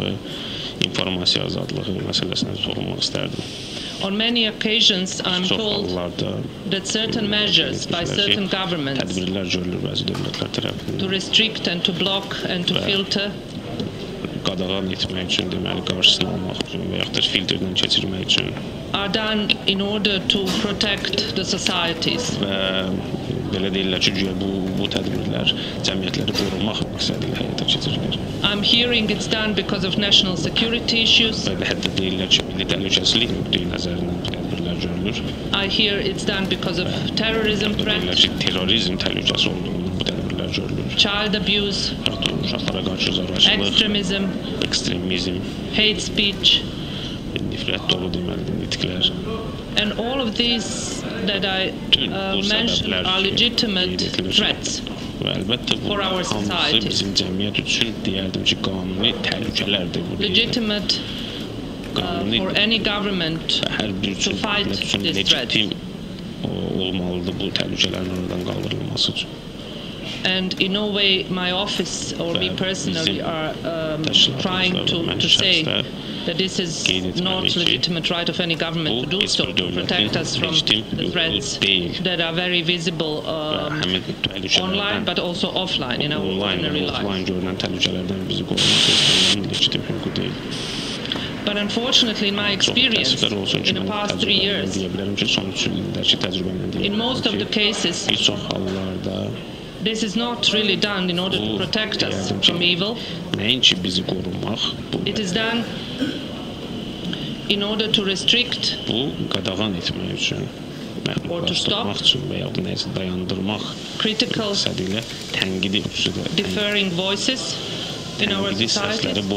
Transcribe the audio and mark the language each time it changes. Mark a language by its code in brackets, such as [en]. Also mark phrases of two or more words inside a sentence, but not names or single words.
[en] On many occasions, I'm told that certain measures by certain governments to restrict and to block and to filter [az] qadağan etmək üçün, deməli, qarşısını almaq üçün və yaxud da filtrdən keçirmək üçün [en] are done in order to protect the societies. [az] və belə deyirlər ki, bu tədbirlər cəmiyyətləri qorumaq məqsədilə həyata keçirilir. [en] I'm hearing it's done because of national security issues. [az] Və hətta deyirlər ki, milli təhlükəsizlik nöqteyi nəzərindən bu tədbirlər görülür. [en] I hear it's done because of terrorism [az] Deyirlər [en] threat, [az] ki, terrorizm təhlükəsi olduğundan bu tədbirlər görülür. [en] child abuse, [az] Uşaqlara qarşı zorakılıq, [en] extremism, [az] ekstremizm, [en] hate speech, [az] nifrət dolu deməli nitqlər. [en] and all of these that I mentioned are legitimate threats. [az] Və əlbəttə bu [en] For our [az] hamısı [en] society. [az] bizim cəmiyyət üçün deyərdim ki, qanuni təhlükələrdir bu. [en] Legitimate for any government [az] hər bir [en] to fight [az] üçün [en] this threat. [az] legitim olmalıdır bu təhlükələrin oradan qaldırılması üçün. [en] And in no way my office or me personally are trying to say that this is not legitimate right of any government to do so, to protect us from the threats that are very visible online but also offline in our ordinary life. [az] Online görünən təhlükələrdən bizi qorumaq istəyən legitim hüququ deyil. [en] But unfortunately, in my experience in the past 3 years, in most of the cases, this is not really done in order to protect us from evil. It is done in order to restrict or to stop critical, deferring voices in our society.